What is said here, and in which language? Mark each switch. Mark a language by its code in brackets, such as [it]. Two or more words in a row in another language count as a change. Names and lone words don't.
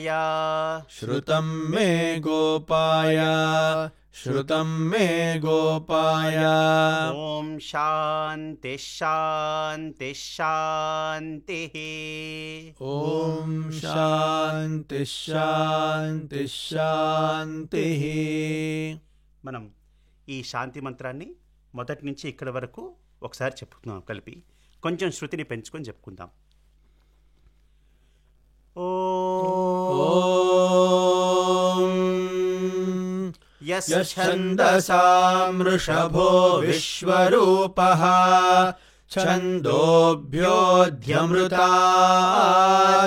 [sa] श्रुतं मे गोपाय श्रुतं मे गोपाय ॐ शान्तिः शान्तिः शान्तिः ॐ शान्तिः शान्तिः शान्तिः [te] మనం ఈ శాంతి మంత్రాన్ని మొదటి నుంచి ఇక్కడి వరకు ఒకసారి చెప్పుకుందాం కలిపి కొంచెం శృతిని పెంచుకొని చెప్పుకుందాం ఓం [sa] యశ్ఛందసాం వృషభో విశ్వరూపః ఛందోభ్యోऽధ్యమృతాः